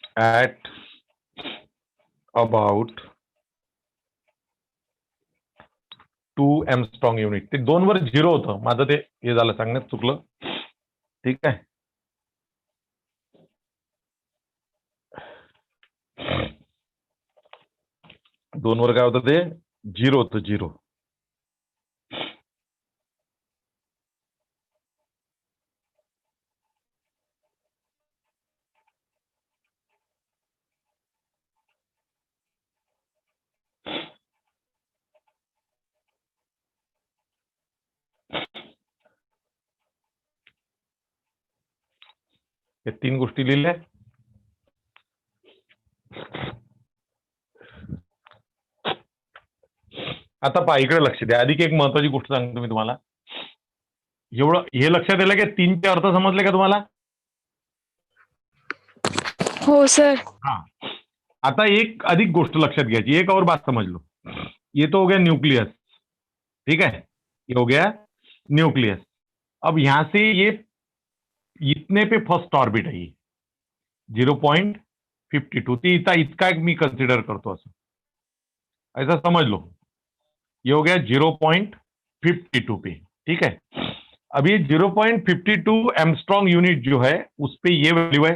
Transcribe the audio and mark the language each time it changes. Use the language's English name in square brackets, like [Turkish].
[English] at about 2 angstrom unit. [Marathi] ते 2 वर 0 होतं, माझं ते हे झालं, सांगण्यात चुकलं. ठीक आहे, 2 वर काय होतं, ते 0 होतं, 0. या 3 गोष्टी लिहिल्या. आता पहा, इकडे लक्ष द्या. अधिक एक महत्वाची गोष्ट सांगतो मी तुम्हाला. एवढं हे लक्षात आलं की 3चे अर्थ समजले का तुम्हाला? हो सर. हाँ, आता एक अधिक गोष्ट लक्षात घ्यायची. [Hindi] एक और बात समझ लो. ये तो हो गया न्यूक्लियस, ठीक है, ये हो गया न्यूक्लियस. अब यहां से ये इतने पे फर्स्ट ऑर्बिट है, 0.52. [Marathi] ती इतका एक मी कन्सिडर करतो असं, [Hindi] ऐसा समझ लो. ये हो गया 0.52 पे, ठीक है. अब ये 0.52 एमस्ट्रॉन्ग यूनिट जो है उस पे ये वैल्यू है.